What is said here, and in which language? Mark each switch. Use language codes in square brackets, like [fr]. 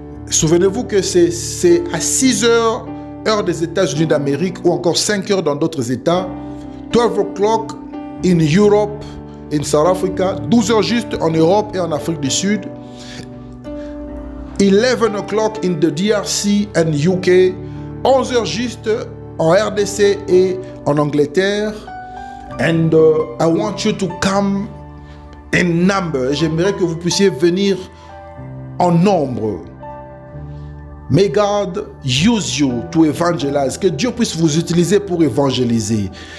[fr] Souvenez-vous que c'est à 6 heures, heure des États-Unis d'Amérique, ou encore 5 heures dans d'autres États. [en] 12 o'clock in Europe, in South Africa. [fr] 12 heures juste en Europe et en Afrique du Sud. [en] 11 o'clock in the DRC and UK, [fr] 11 heures juste en RDC et en Angleterre. [en] And I want you to come in number. [fr] J'aimerais que vous puissiez venir en nombre. [en] May God use you to evangelize. [fr] Que Dieu puisse vous utiliser pour évangéliser.